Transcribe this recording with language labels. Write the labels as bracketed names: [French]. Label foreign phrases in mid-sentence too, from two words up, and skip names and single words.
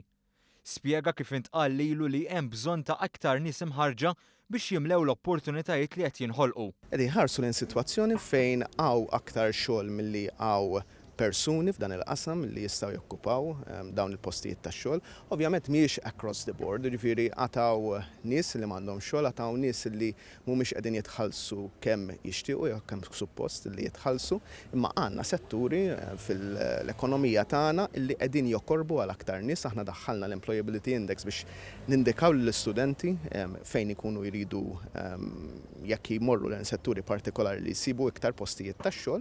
[Maltese] Spjega kif intqal lilu li hemm bżonn ta' aktar nies imħarġa biex jimlew l-opportunitajiet li qed jinħolqu. Qegħdin ħarsu lejn sitwazzjoni fejn hawn aktar xogħol milli hawn persuni f'dan il-qasam li jistgħu jokkupaw dawn il-postijiet tax-xogħol. Ovvjament mhijiex [English] across the board, [Maltese] jiġifieri għataw nies li m'għandhom xogħol, għataw nies li mhumiex qegħdin jitħallsu kemm jixtiequ jew kemm suppost li jitħallsu, imma għandna setturi fil-ekonomija tagħna li qegħdin jokkorbu għal aktar nies. Aħna daħħalna l-Employability Index biex nindikaw lill-istudenti fejn ikunu jridu jekk jmorru lejn setturi partikolari li jsibu iktar postijiet tax-xogħol.